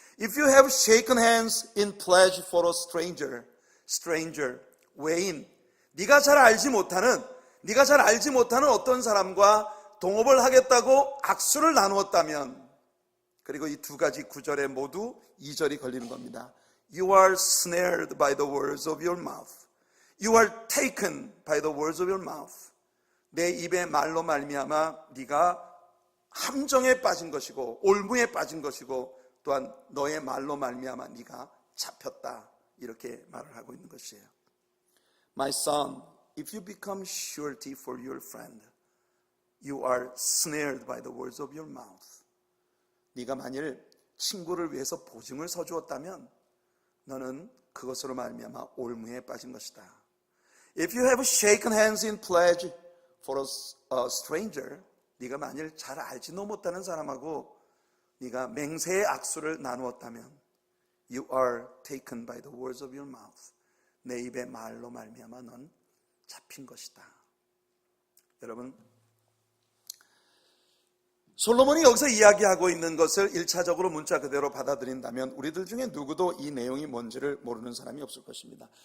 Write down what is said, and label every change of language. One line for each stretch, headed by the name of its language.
English: If you have shaken hands in pledge for a stranger,
Korean: 외인, 네가 잘 알지 못하는 어떤 사람과 동업을 하겠다고 악수를 나누었다면, 그리고 이 두 가지 구절에 모두 2절이 걸리는 겁니다.
English: You are snared by the words of your mouth. You are taken by the words of your mouth.
Korean: 내 입의 말로 말미암아 네가 함정에 빠진 것이고 올무에 빠진 것이고 또한 너의 말로 말미암아 네가 잡혔다, 이렇게 말을 하고 있는 것이에요.
English: My son, if you become surety for your friend, you are snared by the words of your mouth.
Korean: 네가 만일 친구를 위해서 보증을 서주었다면 너는 그것으로 말미암아 올무에 빠진 것이다.
English: If you have shaken hands in pledge for a stranger,
Korean: 네가 만일 잘 알지도 못하는 사람하고 네가 맹세의 악수를 나누었다면
English: You are taken by the words of your mouth.
Korean: 내 입의 말로 말미암아 넌 잡힌 것이다. 여러분, 솔로몬이 여기서 이야기하고 있는 것을 1차적으로 문자 그대로 받아들인다면 우리들 중에 누구도 이 내용이 뭔지를 모르는 사람이 없을 것입니다.